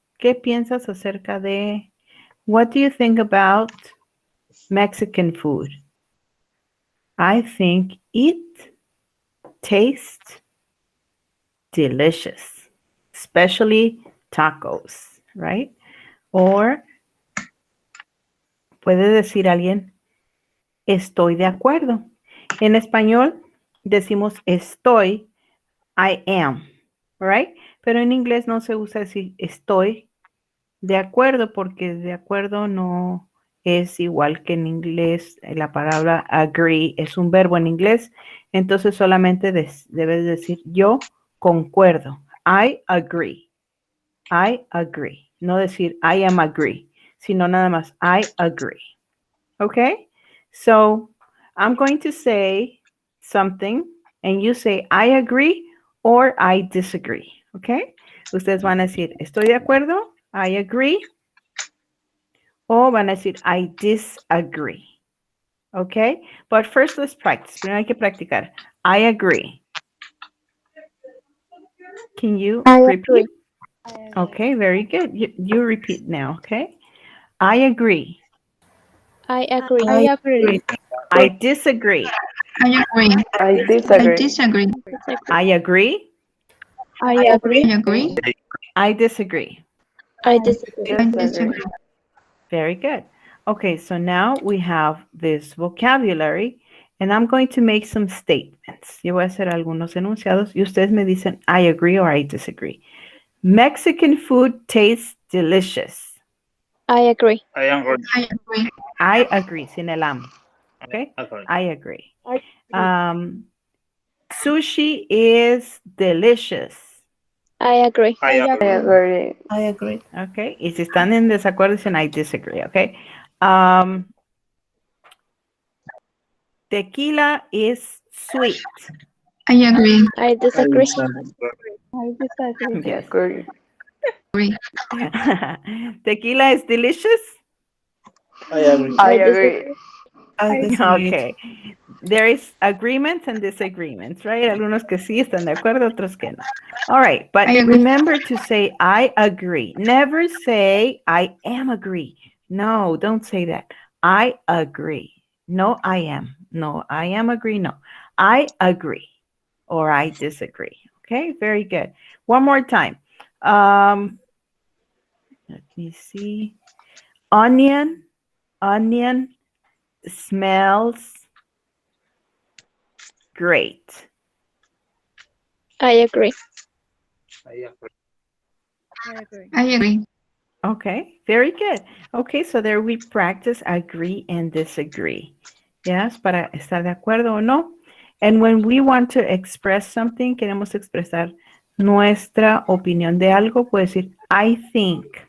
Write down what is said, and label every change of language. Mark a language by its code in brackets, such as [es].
[es] ¿Qué piensas acerca de? [en] What do you think about Mexican food? I think it tastes delicious, especially tacos, right? [es] Or puede decir alguien, estoy de acuerdo. En español decimos estoy, [en] I am, [es] right? Pero en inglés no se usa decir estoy de acuerdo porque de acuerdo no es igual que en inglés. La palabra agree es un verbo en inglés, entonces solamente debes decir yo concuerdo. [en] I agree. I agree. [es] No decir [en] I am agree, [es] sino nada más [en] I agree. Okay? So I'm going to say something and you say I agree or I disagree. Okay? [es] Ustedes van a decir estoy de acuerdo, [en] I agree, [es] o van a decir [en] I disagree. Okay? But first let's practice. [es] Primero hay que practicar. [en] I agree. Can you repeat? Okay, very good. You repeat now, okay? I agree. I agree. I agree. I disagree. I agree. I I disagree. disagree. I agree. I agree. I agree. I disagree. I disagree. I disagree. Very good. Okay, so now we have this vocabulary and I'm going to make some statements. [es] Yo voy a hacer algunos enunciados y ustedes me dicen [en] I agree or I disagree. Mexican food tastes delicious. I agree. I am ready. I agree. I agree, [es] sin el am. [en] Okay, Okay. I agree. Sushi is delicious. I agree. I am I agree. I agree. [es] Okay, y si están en desacuerdo, dicen [en] I disagree, okay? Tequila is sweet. I agree. I disagree. I disagree. I Yes. agree. Agree. Tequila is delicious? I agree. I agree. I disagree. Okay. There is agreements and disagreements, right? [es] Algunos que sí están de acuerdo, otros que no. [en] All right, but I agree. remember to say I agree. Never say I am agree. No, don't say that. I agree. No, I am. No, I am agree. No, I agree or I disagree. Okay, very good. One more time. Let me see. Onion smells great. I agree. I agree. I agree. Okay, very good. Okay, so there we practice agree and disagree. [es] Yes, para estar de acuerdo o no. [en] And when we want to express something, [es] queremos expresar nuestra opinión de algo, puede decir [en] I think.